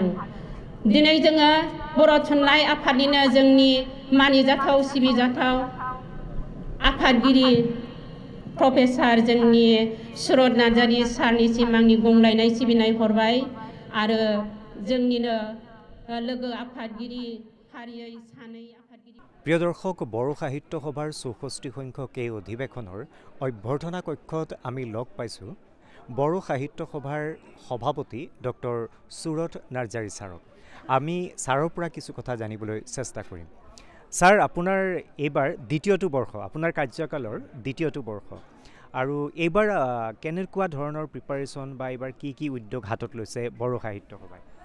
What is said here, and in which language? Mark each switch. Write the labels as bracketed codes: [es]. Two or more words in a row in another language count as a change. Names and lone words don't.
[brx] दिनै जोङो बर' थुनलाइ आफादनिनो जोंनि मानिजाथाव सिबिजाथाव आफादगिरि प्रफेसार जोंनि सुरत नार्जारी सारनिसिम आंनि गंग्लायनाय सिबिनाय हरबाय आरो जोंनिनो लोगो आफादगिरि फारियै सानै आफादगिरि। [as] প্ৰিয় দৰ্শক, বড়ো সাহিত্য সভাৰ ৬৪ সংখ্যক এই অধিৱেশনৰ অভ্যৰ্থনা কক্ষত আমি লগ পাইছোঁ বড়ো সাহিত্য সভাৰ সভাপতি ডক্টৰ সুৰত নাৰ্জাৰী ছাৰক। আমি ছাৰৰ পৰা কিছু কথা জানিবলৈ চেষ্টা কৰিম। ছাৰ, আপোনাৰ এইবাৰ দ্বিতীয়টো বৰ্ষ, আপোনাৰ কাৰ্যকালৰ দ্বিতীয়টো বৰ্ষ, আৰু এইবাৰ কেনেকুৱা ধৰণৰ প্ৰিপাৰেশ্যন বা এইবাৰ কি কি উদ্যোগ হাতত লৈছে বড়ো সাহিত্য সভাই?